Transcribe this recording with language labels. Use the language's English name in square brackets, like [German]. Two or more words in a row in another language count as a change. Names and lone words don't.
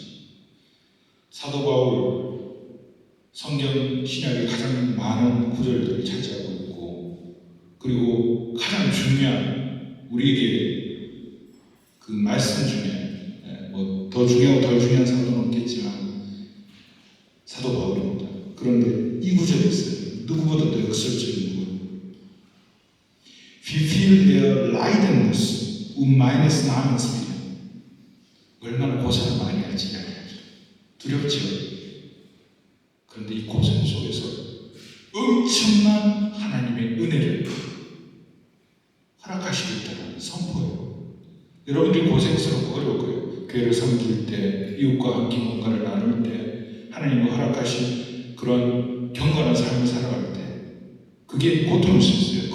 [Korean] 사도 바울 성경 신약에 가장 많은 구절들을 차지하고 있고, 그리고 가장 중요한 우리에게 그 말씀 중에 뭐 더 중요하고 덜 중요한 사도는 없겠지만 사도 바울입니다. 그런데 이 구절이 있어요. 누구보다도 역설적인 구절. [German] Wie viel der leiden muss, meines Namens willen. [Korean] 얼마나 고생을 많이 할지 이야기하죠. 두렵죠. 그런데 이 고생 속에서 엄청난 하나님의 은혜를 허락하시고 있다는 선포예요. 여러분들이 고생스럽고 어려울 거예요. 교회를 섬길 때, 이웃과 함께 뭔가를 나눌 때, 하나님이 허락하신 그런 경건한 삶을 살아갈 때 그게 고통일 수 있어요.